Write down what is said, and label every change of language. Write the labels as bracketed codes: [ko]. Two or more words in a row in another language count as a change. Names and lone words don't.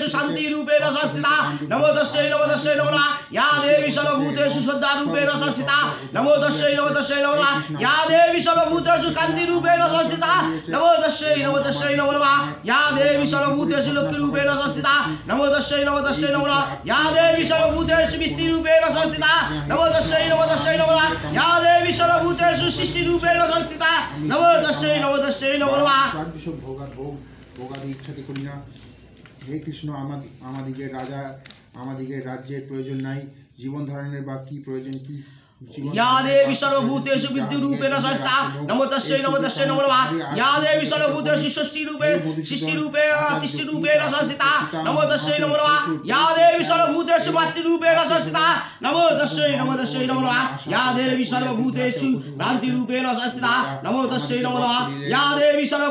[sa] शान्तिरूपेण संस्थिता नमो तस्यै नमो या देवी सर्वभूतेषु श्रद्धारूपेण संस्थिता नमो तस्यै नमो या देवी सर्वभूतेषु कान्तिरूपेण संस्थिता नमो तस्यै नमो या देवी सर्वभूतेषु लक्ष्मीरूपेण संस्थिता नमो तस्यै नमो या देवी सर्वभूतेषु विष्णुरूपेण संस्थिता नमो तस्यै नमो या देवी सर्वभूतेषु सृष्टिरूपेण संस्थिता नमो तस्यै नमो [bn] ভোগাদি ইচ্ছাতে করি না। হে কৃষ্ণ, আমাদিগের রাজা আমাদিগের রাজ্যের প্রয়োজন নাই, জীবন ধারণের বা কি প্রয়োজন কি? [sa] या देवी सर्वभूतेषु विद्युरूपेण संस्थिता नमो तस्यै नमो या देवी सर्वभूतेषु सृष्टिरूपेण संस्थिता नमो तस्यै नमो या देवी सर्वभूतेषु मातृरूपेण संस्थिता नमो तस्यै नमो या देवी सर्वभूतेषु भ्रान्तिरूपेण संस्थिता नमो तस्यै नमो या देवी